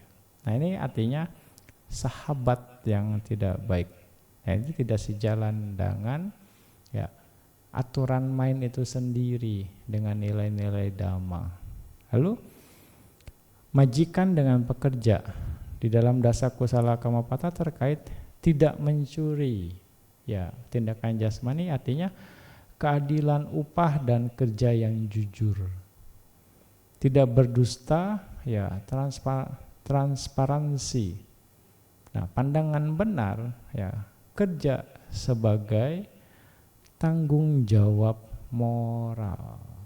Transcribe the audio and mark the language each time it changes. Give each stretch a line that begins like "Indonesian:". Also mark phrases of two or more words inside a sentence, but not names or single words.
Indonesian: Nah, ini artinya sahabat yang tidak baik. Nah, ini tidak sejalan dengan ya aturan main itu sendiri dengan nilai-nilai dhamma. Lalu majikan dengan pekerja di dalam
Pali: dasa kusala kamapata
Indonesian: terkait tidak mencuri. Ya, tindakan jasmani artinya keadilan upah dan kerja yang jujur. Tidak berdusta, ya transparansi. Nah, pandangan benar ya kerja sebagai tanggung jawab moral.